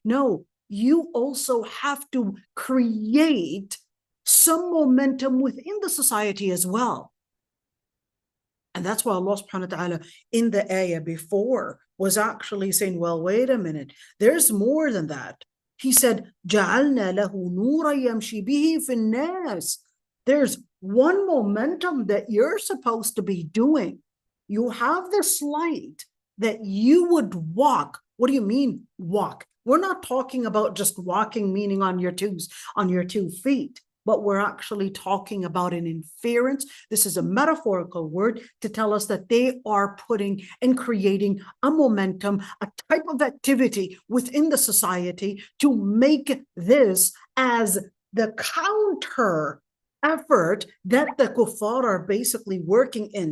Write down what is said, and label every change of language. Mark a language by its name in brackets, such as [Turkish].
[English] No, you also have to create some momentum within the society as well. And that's why Allah subhanahu wa ta'ala in the ayah before was actually saying, well, wait a minute, there's more than that. He said, [Arabic] جَعَلْنَا لَهُ نُورًا يَمْشِي بِهِ فِي النَّاسِ. [English] There's one momentum that you're supposed to be doing. You have this light that you would walk. What do you mean walk? We're not talking about just walking, meaning on your 2 feet. But we're actually talking about an inference. This is a metaphorical word to tell us that they are putting and creating a momentum, a type of activity within the society to make this as the counter effort that the kuffar are basically working in.